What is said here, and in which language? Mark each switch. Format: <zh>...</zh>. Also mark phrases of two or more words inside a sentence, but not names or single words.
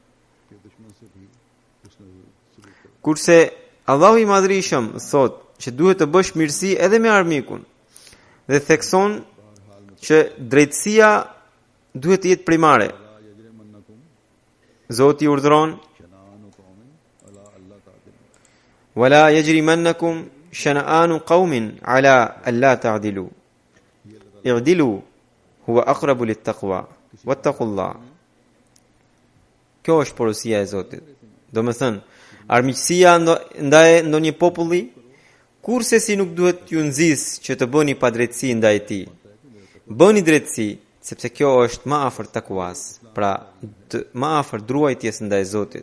<sq>Kurse Allahu i Madhërisëm thotë që duhet të bësh mirësi edhe me armikun dhe thekson që drejtësia duhet të jetë primare. Zoti urdhëron:</sq> <ar>"ولا يجرمنكم شنآن قوم على ألا تعدلوا. اعدلوا هو أقرب للتقوى. واتقوا الله."</ar> <sq>Kjo është porosia e Zotit. Domethënë, armiqësia ndaj ndonjë populli kurse si nuk duhet ju nxis që të bëni padrejtësi ndaj tij. Bëni drejtësi, sepse kjo është më afër takuas, pra më afër druajtjes ndaj Zotit.</sq>